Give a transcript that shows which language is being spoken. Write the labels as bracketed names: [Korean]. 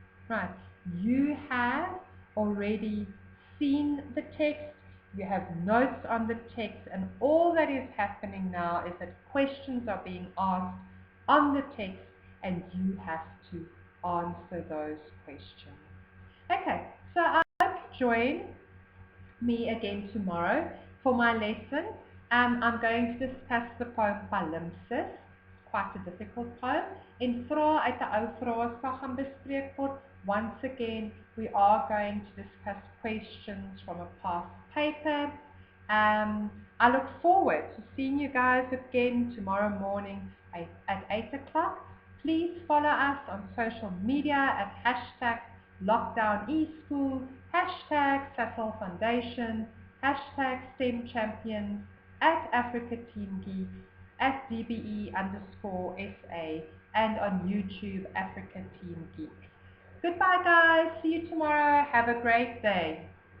[English] Right, you have already seen the text, you have notes on the text, and all that is happening now is that questions are being asked on the text and you have to answer those questions. Okay, so I hope you join me again tomorrow for my lesson. I'm going to discuss the poem Palimpsest, quite a difficult poem. [Afrikaans] En vrae uit 'n ou vraestel gaan bespreek word. [English] Once again, we are going to discuss questions from a past paper. I look forward to seeing you guys again tomorrow morning at 8 o'clock. Please follow us on social media at hashtag LockdownESchool, hashtag FAL Foundation, hashtag STEM Champions, at Africa Team Geek, at DBE_SA, and on YouTube, Africa Team Geek. Goodbye guys, see you tomorrow, have a great day.